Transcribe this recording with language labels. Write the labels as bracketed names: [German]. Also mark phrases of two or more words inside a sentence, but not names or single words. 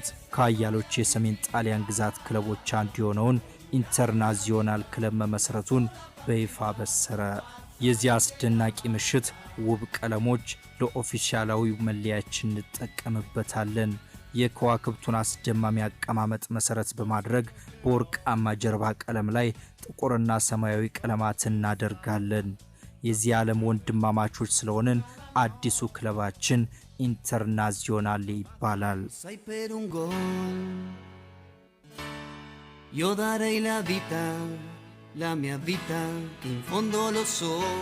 [Amharic] ከአያሎች የሰሜን ጣሊያን ግዛት ክለቦች አንዱ የሆነውን ኢንተርናዚዮናል ክለብ መመስረቱን በይፋ በሰረ። የዚህ አስደናቂ ምሽት ውብ ቀለሞች ለኦፊሻላዊ መለያችን እንጠቀምበታለን። የከዋክብቱን አስደማሚ አቀማመጥ መሰረት በማድረግ በወርቃማ ጀርባ ቀለም ላይ ጥቁርና ሰማያዊ ቀለማትን እናደርጋለን። የዚህ ዓለም ወንድማማቾች ስለሆንን አዲሱ ክለባችን ኢንተርናዚዮናል ይባላል። [Italian] Io darei la mia vita, che in fondo lo so.